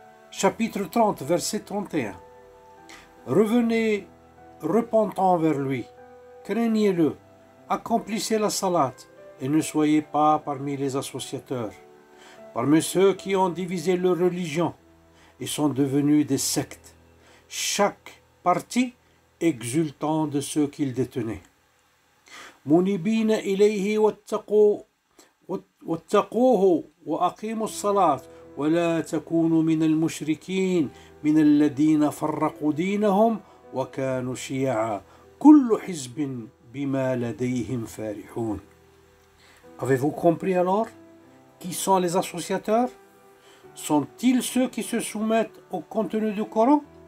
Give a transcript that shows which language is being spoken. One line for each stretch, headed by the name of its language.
French: Chapitre 30, verset 31. Revenez repentant vers lui, craignez-le, accomplissez la salat et ne soyez pas parmi les associateurs, parmi ceux qui ont divisé leur religion et sont devenus des sectes, chaque parti exultant de ceux qu'ils détenaient.
Arabic: منيبين إليه واتقوه وأقيموا الصلاة ولا تكونوا من المشركين من الذين فرقوا دينهم وكانوا شيعا كل حزب بما لديهم فرحون.
French: Avez-vous compris alors qui sont les associateurs? Sont-ils ceux qui se soumettent au contenu du Coran?